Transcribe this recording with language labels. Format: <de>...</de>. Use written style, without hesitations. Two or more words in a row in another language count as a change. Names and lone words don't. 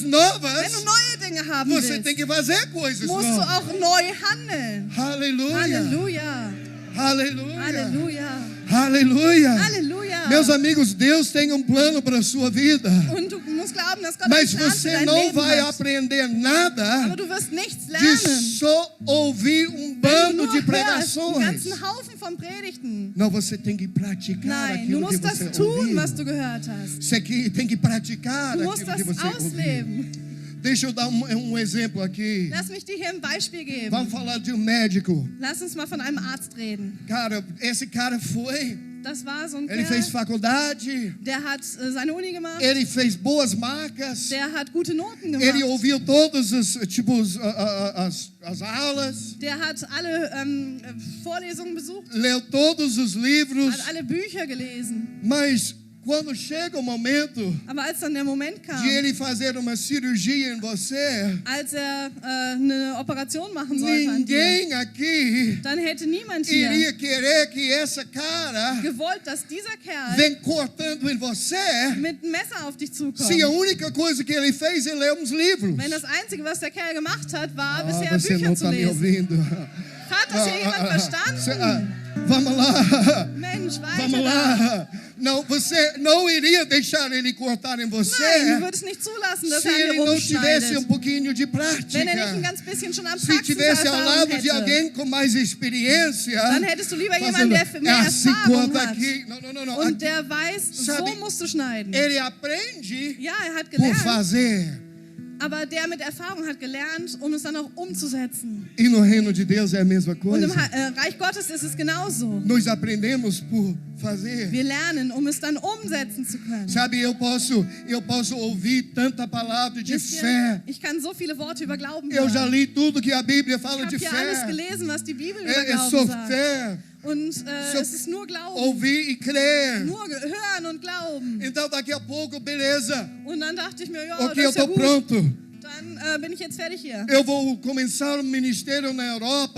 <de>Wenn</de> <pt>novas,</pt> <de>du neue Dinge haben</de> <pt>você</pt> <de>willst,</de> <pt>tem que fazer coisas</pt> <de>musst du</de> <pt>novas.</pt> <de>auch neu handeln.</de> <pt>Aleluia.</pt> <de>Halleluja.</de> <pt>Aleluia.</pt> <de>Halleluja.</de> <pt>Aleluia.</pt> <de>Halleluja.</de> <pt>Meus amigos, Deus tem plano para a sua vida.</pt> <de>Und du musst glauben, dass Gott</de> <pt>Mas</pt> <de>einen Plan für</de> <pt>você</pt> <de>dein</de> <pt>não</pt> <de>Leben</de> <pt>vai</pt> <de>hat.</de> <pt>aprender nada</pt> <de>Aber du wirst nichts</de> <pt>de</pt> <de>lernen,</de> <pt>só ouvir</pt> <de>wenn du</de> <pt>bando</pt> <de>nur</de> <pt>de</pt> <de>hörst,</de> <pt>pregações.</pt> <de>einen ganzen Haufen von Predigten.</de> <pt>Não, você tem que praticar</pt> <de>Nein, du</de> <pt>aquilo que</pt> <de>musst das</de> <pt>você</pt> <de>tun,</de> <pt>ouviu.</pt> <de>was du gehört hast.</de> <pt>Você tem que praticar</pt> <de>Du musst</de> <pt>aquilo que</pt> <de>das</de> <pt>você ouviu.</pt> <de>ausleben.</de> <pt>Deixa eu dar um exemplo aqui.</pt> <de>Lass mich dir hier ein Beispiel geben.</de> <pt>Vamos falar de médico.</pt> <de>Lass uns mal von einem Arzt reden.</de> <pt>Cara, esse cara foi,</pt> <de>Das war so ein</de> <pt>ele fez</pt> <de>Kerl,</de> <pt>faculdade,</pt> <de>der hat seine Uni gemacht,</de> <pt>ele fez boas marcas,</pt> <de>der hat gute Noten</de> <pt>ele</pt> <de>gemacht,</de> <pt>ouviu todas as aulas,</pt> <de>der hat alle Vorlesungen besucht,</de> <pt>leu todos os livros,</pt> <de>hat alle Bücher gelesen.</de> <pt>mas quando chega o momento</pt> <de>Aber als dann der Moment kam,</de> <pt>de ele fazer uma cirurgia em você,</pt> <de>als eine Operation machen sollte an dir,</de> <pt>ninguém aqui</pt> <de>dann hätte niemand hier</de> <pt>iria querer que essa cara</pt> <de>gewollt, dass dieser Kerl</de> <pt>vem cortando em você.</pt> <de>mit einem Messer auf dich zukommt.</de> <pt>Se a única coisa que ele fez é ler uns livros.</pt> <de>Wenn das Einzige, was der Kerl gemacht hat, war, bisher</de> <pt>Você</pt> <de>Bücher</de> <pt>não</pt> <de>zu</de> <pt>está me</pt> <de>lesen.</de> <pt>ouvindo.</pt> <de>Hat das hier jemand verstanden?</de> <pt>Vamos lá.</pt> <de>Mensch,</de> <pt>Vamos</pt> <de>weiter da.</de> <pt>lá. Não, você não iria deixar ele cortar em</pt> <de>Nein, du</de> <pt>você</pt> <de>würdest nicht zulassen, dass</de> <pt>se</pt> <de>er an</de> <pt>ele</pt> <de>dir</de> <pt>não tivesse</pt> <de>rumschneidet.</de> <pt>pouquinho de</pt> <de>Wenn er nicht ein</de> <pt>prática.</pt> <de>ganz bisschen schon an</de> <pt>Se tivesse ao</pt> <de>Praxiserfahrung</de> <pt>lado de</pt> <de>hätte,</de> <pt>alguém com mais experiência,</pt> <de>dann hättest du lieber</de> <pt>fazendo,</pt> <de>jemanden, der mehr</de> <pt>assim</pt> <de>Erfahrung</de> <pt>corta</pt> <de>hat</de> <pt>aqui. Não.</pt> <de>und der weiß,</de> <pt>Sabe,</pt> <de>so musst du schneiden.</de> <pt>Ele aprende</pt> <de>Ja, er hat</de> <pt>por</pt> <de>gelernt,</de> <pt>fazer.</pt> <de>aber der mit Erfahrung hat gelernt, um es dann auch umzusetzen.</de> <pt>E no reino de Deus é a mesma</pt> <de>Und</de> <pt>coisa.</pt> <de>im Reich Gottes ist es genauso.</de> <pt>Nós aprendemos por fazer.</pt> <de>Wir lernen, um es dann umsetzen zu können.</de> <pt>Sabe, eu posso ouvir tanta palavra de</pt> <de>Wisst ihr,</de> <pt>fé.</pt> <de>ich kann so viele Worte über Glauben</de> <pt>Eu já</pt> <de>hören.</de> <pt>li tudo que a Bíblia</pt> <de>Ich</de> <pt>fala</pt> <de>habe</de> <pt>de</pt> <de>hier alles</de> <pt>fé.</pt> <de>gelesen, was die Bibel über</de> <pt>É só</pt> <de>Glauben sagt.</de> <pt>fé.</pt> <de>Und So- es ist nur Glauben.</de> <pt>Ouvir e crer.</pt> <de>Nur hören und glauben.</de> <pt>Então daqui a pouco, beleza.</pt> <de>Und dann dachte ich mir, ja,</de> <pt>Ok,</pt> <de>das</de> <pt>eu</pt> <de>ist ja</de> <pt>estou</pt> <de>gut.</de> <pt>pronto.</pt> <de>Dann bin ich jetzt fertig hier.</de> <pt>Eu vou começar um ministério na Europa.</pt>